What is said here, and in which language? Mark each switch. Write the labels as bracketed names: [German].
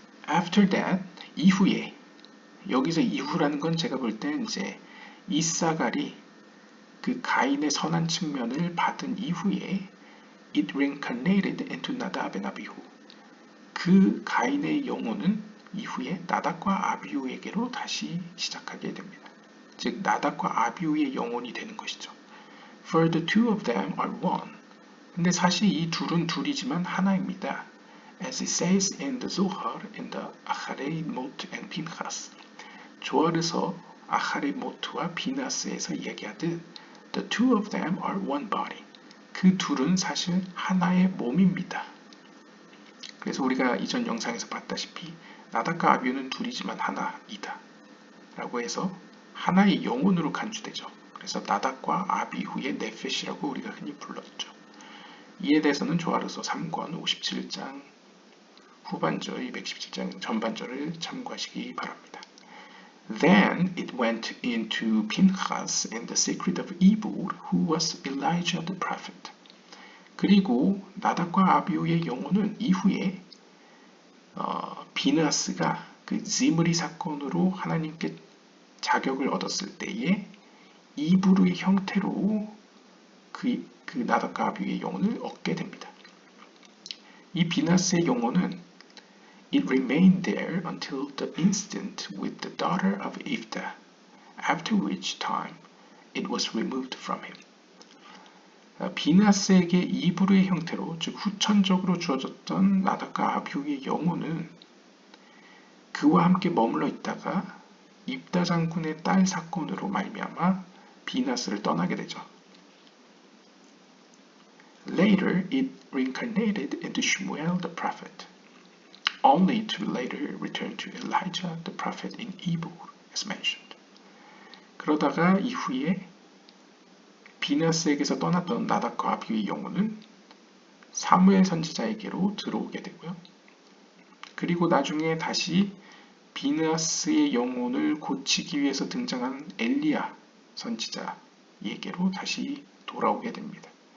[English] After that, [Korean] 이후에, 여기서 이후라는 건 제가 볼 때 이제 이사갈이 그 가인의 선한 측면을 받은 이후에 [English] it reincarnated into 나답 and 아비후. [Korean] 그 가인의 영혼은 이후에 나답과 아비후에게로 다시 시작하게 됩니다. 즉 나답과 아비후의 영혼이 되는 것이죠. [English] For the two of them are one. [Korean] 근데 사실 이 둘은 둘이지만 하나입니다. [English] As it says in the Zohar in the Acharei Mot and Pinchas. [Korean] 조아르서 아하레 모트와 비나스에서 이야기하듯 [English] The two of them are one body. [Korean] 그 둘은 사실 하나의 몸입니다. 그래서 우리가 이전 영상에서 봤다시피 나답과 아비후는 둘이지만 하나이다 라고 해서 하나의 영혼으로 간주되죠. 그래서 나답과 아비후의 네펫이라고 우리가 흔히 불렀죠. 이에 대해서는 조아르서 3권 57장 후반절 217장 전반절을 참고하시기 바랍니다. [English] Then it went into Pinchas and the secret of Ebor, who was Elijah the prophet. [Korean] 그리고 나답과 아비후의 영혼은 이후에 비나스가 그 지므리 사건으로 하나님께 자격을 얻었을 때에 이브루의 형태로 그 나답과 아비후의 영혼을 얻게 됩니다. 이 비나스의 영혼은 [English] It remained there until the incident with the daughter of Ifta, after which time it was removed from him. [Korean] 비나스에게 이브루의 형태로, 즉 후천적으로 주어졌던 나답과 아비후의 영혼은 그와 함께 머물러 있다가 입다 장군의 딸 사건으로 말미암아 비나스를 떠나게 되죠. [English] Later, it reincarnated into Shmuel the prophet. only to later return to Elijah the prophet in evil, as mentioned. [Korean] 그러다가 이후에 비너스에게서 떠났던 나답과 아비의 영혼은 사무엘 선지자에게로 들어오게 되고요. 그리고 나중에 다시 비너스의 영혼을 고치기 위해서 등장한 엘리야 선지자에게로 다시 돌아오게 됩니다.